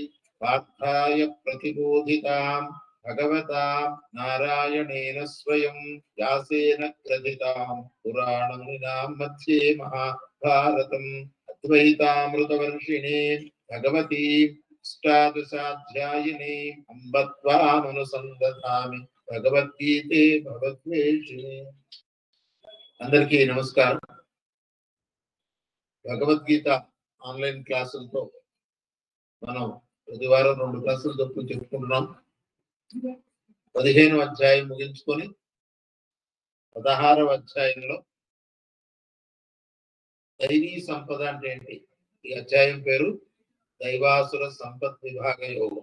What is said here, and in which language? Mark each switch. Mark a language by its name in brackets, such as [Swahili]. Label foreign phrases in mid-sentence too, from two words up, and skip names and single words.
[Sanskrit] पार्थाय प्रतिबोधितां भगवता नारायणेन स्वयं व्यासेन ग्रथितां पुराणमुनिनां मध्ये महाभारतम् अद्वैतामृतवर्षिणे भगवती अष्टादशाध्यायिने अम्ब त्वामनुसन्दधामि भगवद्गीते भगवद्वेषिणे। [Telugu] అందరికీ నమస్కారం। భగవద్గీత ఆన్లైన్ క్లాసులతో మనం ప్రతి వారం 2 క్లాసులు చొప్పున చెప్పుకుంటున్నాం। 15వ అధ్యాయం ముగించుకొని 16వ అధ్యాయంలో దైవీ సంపద అంటే ఏంటి, ఈ అధ్యాయం పేరు దైవాసుర సంపత్ విభాగ యోగం।